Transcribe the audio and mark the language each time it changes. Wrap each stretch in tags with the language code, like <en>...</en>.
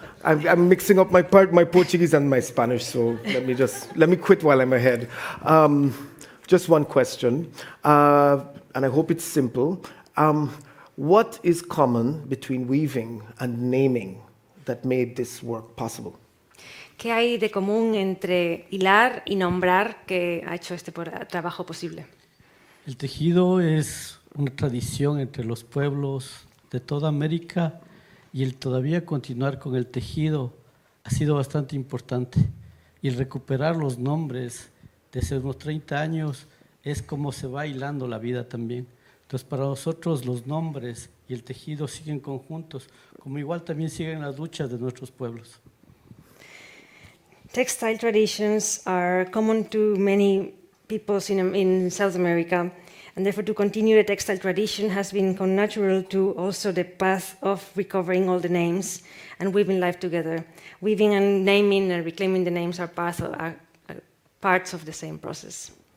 <en>I'm mixing up my Portuguese and my Spanish, so let me quit while I'm ahead. Just one question, and I hope it's simple. What is common between weaving and naming that made this work possible?</en> <es>¿Qué hay de común entre hilar y nombrar que ha hecho este trabajo posible? El tejido es una tradición entre los pueblos de toda América y el todavía continuar con el tejido ha sido bastante importante. Y el recuperar los nombres de hace unos 30 años es como se va hilando la vida también. Entonces para nosotros los nombres y el tejido siguen conjuntos, como igual también siguen las luchas de nuestros pueblos.</es> <en>Textile traditions are common to many peoples in South America, and therefore to continue the textile tradition has been connatural to also the path of recovering all the names and weaving life together. Weaving and naming and reclaiming the names are parts of the same process.</en>